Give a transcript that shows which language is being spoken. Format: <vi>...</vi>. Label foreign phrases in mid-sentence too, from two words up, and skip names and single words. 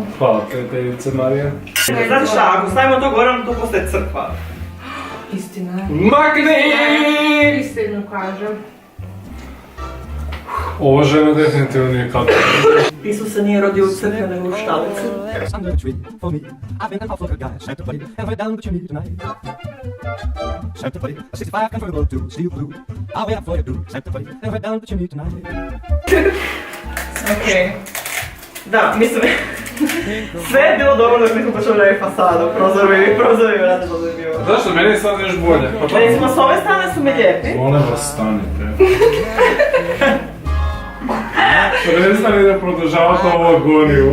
<hr>Hvala prijateljice Marija. Znate šta, ako stavimo to gore, to postaje crkva. Istina je. Magni! Istinu kažem. Ovo žena definitivno nije kako. Isus se nije rodio u crkvi, nego u štalici.</hr> <en>There's under the tree for me. I've been an awful good guy. Santa buddy, and right down the chimney tonight. Santa buddy, a 65 convertible to steel blue. I'll wait up for you, do. Santa buddy, and right down the chimney tonight.</en> <hr>Okej. Da, mislim, sve je bilo dobro dok nismo počeli raditi fasadu, prozori vrati zanimljivo. Zašto? Meni je sad još bolje. Pa to... Recimo, s ove strane su mi lijepi. Molim vas, stanite. Prestani da produžavate ovu agoniju.</hr>